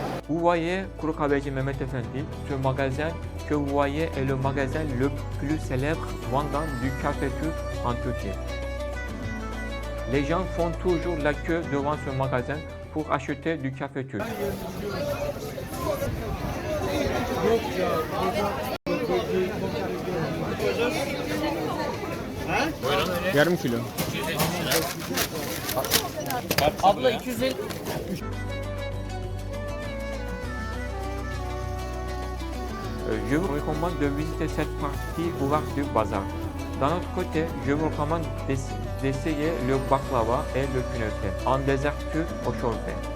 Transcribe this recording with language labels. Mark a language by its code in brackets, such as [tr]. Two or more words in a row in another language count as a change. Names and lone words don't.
[fr] Vous voyez Kuru Kahveci Mehmet Efendi, ce magasin que vous voyez est le magasin le plus célèbre vendant du café turc en Turquie. Les gens font toujours la queue devant ce magasin pour acheter du café turc. [tr] Yarım kilo. Abla 250. [fr] Je vous recommande de visiter cette partie ouverte du bazar. D'un autre côté, je vous recommande d'essayer le baklava et le künefe en dessert turc au şorbe.